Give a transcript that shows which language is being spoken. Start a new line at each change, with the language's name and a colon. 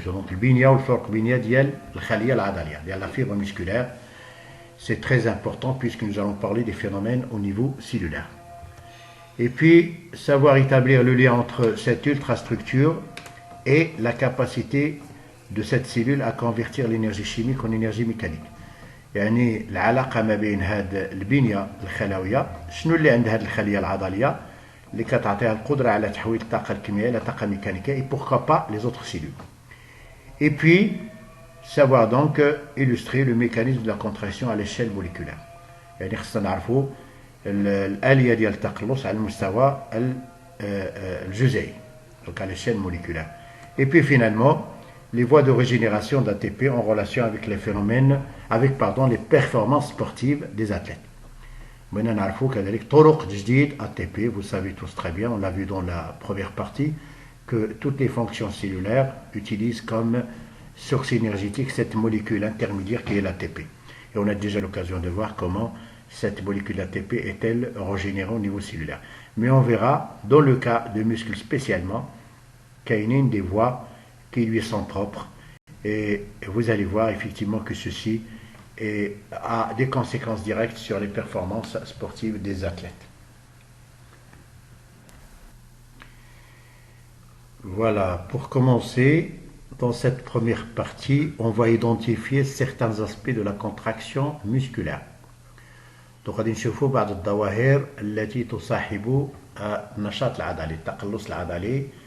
French: Donc le binia ou le fork binia
Arabic: dial al-khaliya al-adaliya,
French: la fibre musculaire. C'est très important puisque nous allons parler des phénomènes au niveau cellulaire. Et puis, savoir établir le lien entre cette ultrastructure et la capacité de cette cellule à convertir l'énergie chimique en énergie mécanique.
Arabic: يعني العلاقة ما بين هاد البنية الخلوية شنو اللي عند هاد الخلية العضلية اللي كتعطيها القدرة على تحويل الطاقة الكيميائية إلى طاقة ميكانيكية
French: et pourquoi pas les autres cellules. Et puis, savoir donc illustrer le mécanisme de la contraction à l'échelle moléculaire.
Arabic: يعني خصنا نعرفوا الآلية ديال التقلص على المستوى الجزيئي
French: donc à l'échelle moléculaire. Et puis finalement les voies de régénération d'ATP en relation avec les phénomènes les performances sportives des athlètes. Maintenant
Arabic: نعرفوا كذلك طرق تجديد ATP,
French: vous savez tous très bien, on l'a vu dans la première partie que toutes les fonctions cellulaires utilisent comme source énergétique cette molécule intermédiaire qui est l'ATP. Et on a déjà l'occasion de voir comment cette molécule ATP est-elle régénérée au niveau cellulaire. Mais on verra, dans le cas de muscles spécialement, qu'il y a une des voies qui lui sont propres. Et vous allez voir effectivement que ceci a des conséquences directes sur les performances sportives des athlètes. Voilà, pour commencer, dans cette première partie, on va identifier certains aspects de la contraction musculaire.
Arabic: Donc, غادي نشوفوا بعض الظواهر التي تصاحب النشاط العضلي، التقلص العضلي.